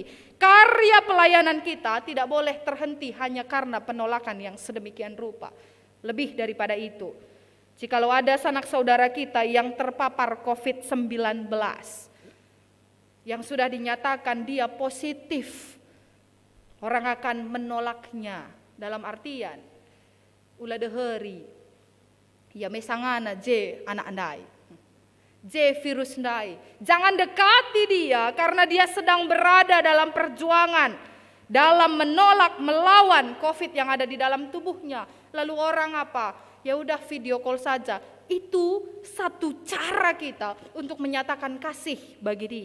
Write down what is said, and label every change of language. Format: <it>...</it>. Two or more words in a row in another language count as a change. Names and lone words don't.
<id>Karya pelayanan kita tidak boleh terhenti hanya karena penolakan yang sedemikian rupa. Lebih daripada itu, jikalau ada sanak saudara kita yang terpapar COVID-19, yang sudah dinyatakan dia positif, orang akan menolaknya dalam artian,</id> <btx>ulah deheri, ya mesangana je anak andai, je virus ndai.</btx> <id>Jangan dekati dia karena dia sedang berada dalam perjuangan, dalam menolak, melawan COVID yang ada di dalam tubuhnya. Lalu orang apa? Ya udah</id> <en>video call</en> <id>saja. Itu satu cara kita untuk menyatakan kasih bagi dia.</id>